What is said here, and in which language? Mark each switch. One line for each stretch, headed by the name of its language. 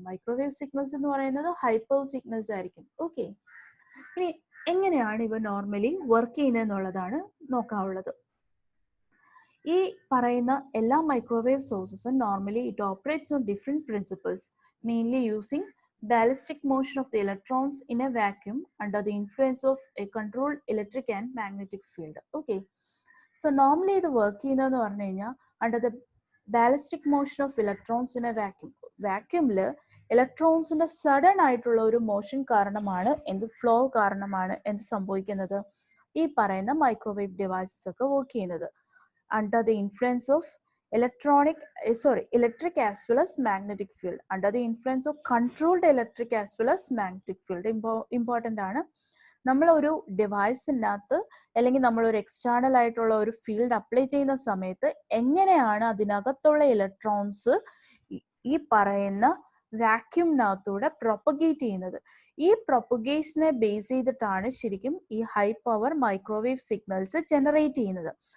Malayalam: Microwave signals എന്ന് പറയുന്നത് high power signals ആയിരിക്കും. ഓക്കെ, ഇനി എങ്ങനെയാണ് ഇവ നോർമലി വർക്ക് ചെയ്യുന്നത് എന്നുള്ളതാണ് നോക്കാനുള്ളത്. ഈ പറയുന്ന എല്ലാ microwave സോഴ്സസും
English: Normally it operates on different principles, mainly using ballistic motion of the electrons in a vacuum under the influence of a controlled electric and magnetic field. Okay. So normally the work
Malayalam: ചെയ്യുന്നതെന്ന് പറഞ്ഞു കഴിഞ്ഞാൽ
English: under the ballistic motion of electrons in a vacuum.
Malayalam: വാക്യൂമില് ഇലക്ട്രോൺസിന്റെ sudden ആയിട്ടുള്ള ഒരു motion കാരണമാണ് എന്ത് flow കാരണമാണ് എന്ത് സംഭവിക്കുന്നത് ഈ പറയുന്ന മൈക്രോവേവ് ഡിവൈസസ് ഒക്കെ വർക്ക് ചെയ്യുന്നത്
English: under the influence of electric as well as magnetic field,
Malayalam: under the influence of controlled electric as well as magnetic field. Important ആണ് നമ്മൾ ഒരു ഡിവൈസിനകത്ത് അല്ലെങ്കിൽ നമ്മൾ ഒരു എക്സ്റ്റേണൽ ആയിട്ടുള്ള ഒരു ഫീൽഡ് അപ്ലൈ ചെയ്യുന്ന സമയത്ത് എങ്ങനെയാണ് അതിനകത്തുള്ള ഇലക്ട്രോൺസ് ഈ പറയുന്ന വാക്യൂമിനകത്തൂടെ പ്രൊപ്പഗേറ്റ് ചെയ്യുന്നത്. ഈ പ്രൊപ്പഗേഷനെ ബേസ് ചെയ്തിട്ടാണ് ശരിക്കും ഈ high power microwave signals generate ചെയ്യുന്നത്.